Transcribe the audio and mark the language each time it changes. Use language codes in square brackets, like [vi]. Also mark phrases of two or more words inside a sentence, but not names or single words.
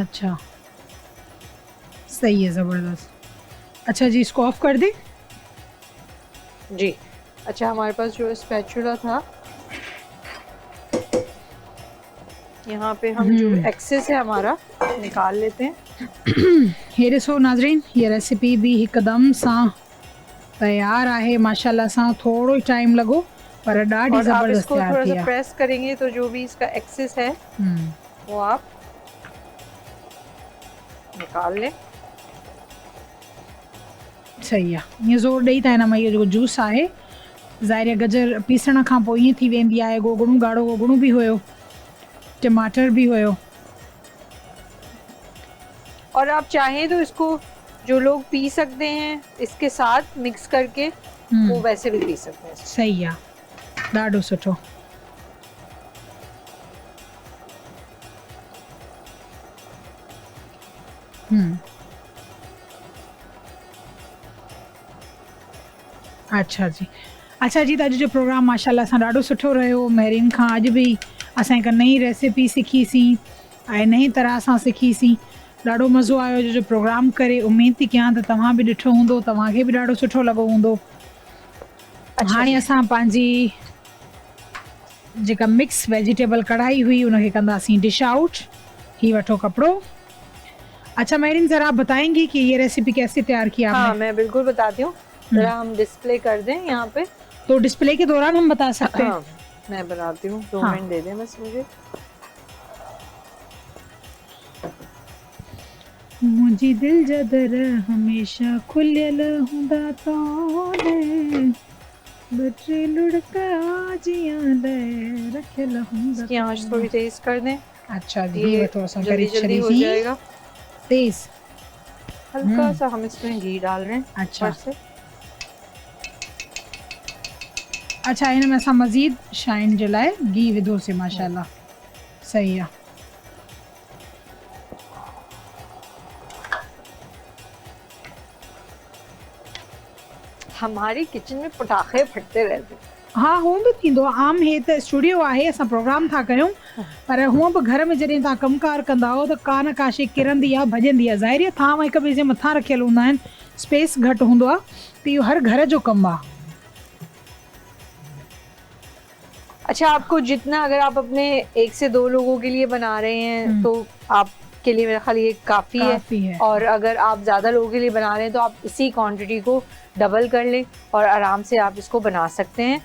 [ur] اچھا، صحیح ہے، زبردست. اچھا جی، اس کو آف کر دیں? जी। اچھا، ہمارے پاس جو اسپیچولا تھا، یہاں پہ ہم جو ایکسیس ہے ہمارا نکال لیتے ہیں. [sd] ये ॾिसो नाज़रीन, ये रेसिपी भी हिकदम सां तैयार आहे माशाल्लाह सां। थोड़ो ही टाइम लॻो पर ॾाढी ज़बरदस्त तैयार [ur] थोड़ा [sd] थी [ur] سا پریس کریں گے تو جو بھی اس کا ایکسیس ہے وہ آپ نکال لیں. [sd] सही आहे, ईअं ज़ोर ॾेई था हिन मां इहो जेको जूस आहे, ज़ाहिर गजर पीसण खां पोइ ईअं थी वेंदी आहे। गोगड़ू, ॻाढ़ो गोगड़ू भी हुयो, टमाटर भी हुयो। [ur] اور آپ چاہیں تو اس کو جو لوگ پی سکتے ہیں اس کے ساتھ مکس کر کے، وہ ویسے بھی پی سکتے ہیں. [sd] सही आहे, ॾाढो सुठो। [ur] اچھا جی، اچھا جی, [sd] त अॼु जो प्रोग्राम माशाल्लाह सां ॾाढो सुठो रहियो। महरीन खां अॼु बि असां हिकु नई रेसिपी सिखीसीं ऐं नई तरह सां सिखीसीं। ॾाढो मज़ो आयो अॼु जो प्रोग्राम करे। उमेद थी कयां त तव्हां बि ॾिठो हूंदो, तव्हांखे बि ॾाढो सुठो लॻो हूंदो। हाणे असां पंहिंजी जेका [en] mix vegetable [sd] कढ़ाई हुई उनखे कंदासीं [en] dish out. [sd] ही वठो कपड़ो। [ur] اچھا میرین ذرا آپ بتائیں گی کہ یہ ریسپی کیسے تیار کی آپ نے? ہاں میں بالکل بتاتی ہوں، ذرا ہم ڈسپلے کر دیں یہاں پہ. تو ڈسپلے کے دوران ہم بتا سکتے ہیں? ہاں میں بتاتی ہوں، 2 हाँ। منٹ دے دیں بس مجھے. [pa] مجھے دل جدر ہمیشہ کھلیل ہندا تونے بٹرے لڑھکا جیاں دے رکھیل ہندا. [ur] اس کی آنچ تھوڑی تیز کر دیں. اچھا جی, ये تھوڑا سا جلدی جلدی ہو ही जाएगा। तेज। ہلکا سا ہم اس میں گھی ڈال رہے ہیں अच्छा। اوپر سے. [sd] अच्छा हिन में असां मज़ीद शाइन जे लाइ घी विधोसीं, माशाल्लाह [ur] صحیح ہے. ہمارے کچن میں پٹاخے پھٹتے رہتے ہیں. [sd] हाँ हूँ बि थींदो आहे। आम हे त स्टूडियो आहे, असां प्रोग्राम था कयूं, पर हूअं बि घर में जॾहिं तव्हां कमकार कंदा हो त का न का शइ किरंदी आहे, भॼंदी आहे। ज़ाहिर आहे थांव हिक ॿिए जे मथां रखियल हूंदा आहिनि, स्पेस घटि हूंदो आहे, त इहो हर घर जो कमु आहे। [ur] اچھا آپ کو جتنا، اگر آپ اپنے 1 سے 2 لوگوں کے لیے بنا رہے ہیں تو آپ کے لیے میرا خیال یہ کافی ہے. اور اگر آپ زیادہ لوگوں کے لیے بنا رہے ہیں تو آپ اسی کوانٹٹی کو ڈبل کر لیں اور آرام سے آپ اس کو بنا سکتے ہیں.